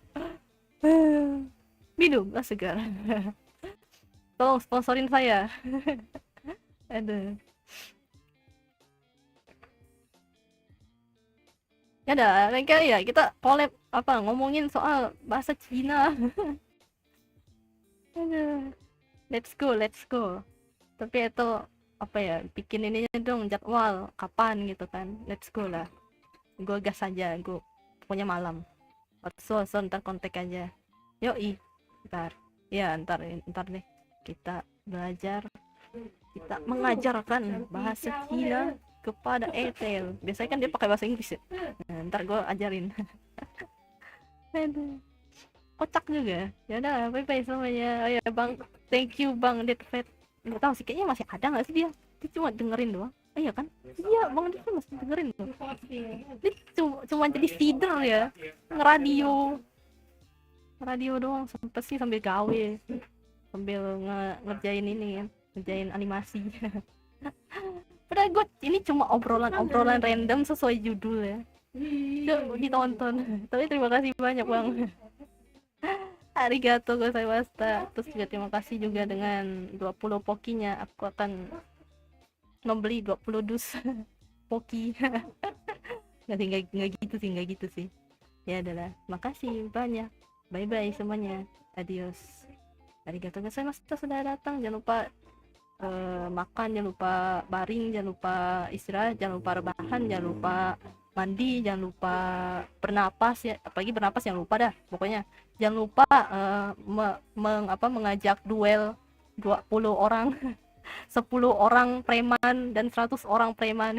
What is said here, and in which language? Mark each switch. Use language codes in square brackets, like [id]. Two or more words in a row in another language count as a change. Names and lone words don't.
[id] Minumlah segar. Tolong sponsorin saya. Aduh. Ya dah, lain kali ya kita collab ngomongin soal bahasa Cina. Aduh. [en] Let's go. [id] Tapi itu bikin ininya dong jadwal kapan gitu kan. [en] Let's go lah. [id] Gue gas aja, gue pokoknya malam. So ntar kontak aja. Yoi. Ntar nih kita belajar, kita mengajarkan bahasa Cina kepada Ethel. Biasanya kan dia pakai bahasa Inggris ya. Nah, ntar gue ajarin. Aduh, kocak juga. Ya udah, [en] bye bye [id] semuanya. Oh ya bang, [en] thank you bang Deadfat. [id] Nggak tahu sih, kayaknya masih ada nggak sih dia cuma dengerin doang. Iya kan? Iya bang Deadfat masih dengerin loh. Dia cuma jadi feeder ya, radio doang, sambil gawe, sambil ngerjain ini kan, ngerjain animasi. Padahal gue ini cuma obrolan random sesuai judul ya. Coba ditonton. Tapi terima kasih banyak bang. [ja] ありがとうございました. [id] Terus juga terima kasih juga dengan 20 pokinya. Aku akan membeli 20 dus poki. Nggak gitu sih, nggak gitu sih. Ya adalah. Makasih banyak. [en] Bye bye [id] semuanya. Adios. [ja] ありがとうございました [id] sudah datang. Jangan lupa makan, jangan lupa baring, jangan lupa istirahat, jangan lupa rebahan, jangan lupa mandi, jangan lupa bernapas ya, apalagi bernapas jangan lupa dah pokoknya. Jangan lupa mengajak duel 20 orang 10 orang preman dan 100 orang preman.